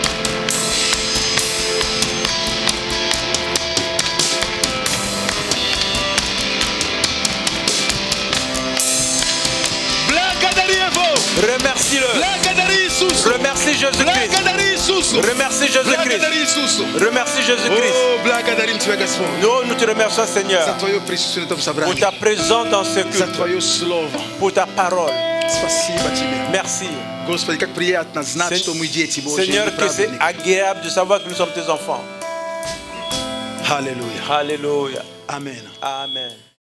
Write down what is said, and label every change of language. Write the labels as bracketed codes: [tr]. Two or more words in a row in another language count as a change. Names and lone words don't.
[ru] Благодари Его! [fr] Remercie-le. [ru] Благодари Иисусу! [fr] Remercie Jésus-Christ. [ru] Благодари Иисусу! [fr] Remercie Jésus-Christ. [ru] Благодари Иисусу! [fr] Remercie Jésus-Christ. [ru] О, благодарим Тебя, Господь, [fr] Nous te remercions, [ru] за [fr] Seigneur, [ru] Твое присутствие на этом [fr] pour [ru] собрании, [fr] ta présence dans ce [ru] за [fr] culte, [ru] Твое Слово. [fr] pour ta parole. [ru] Спасибо Тебе. [fr] Merci. [ru] Господи, как приятно знать, что мы дети Божьи, [fr] Seigneur, [ru] мы [fr] que c'est [ru] праведники. [fr] agréable de savoir que nous sommes tes enfants. [ru] Аллилуйя. [fr] Alléluia. [ru] Аминь. [fr] Amen.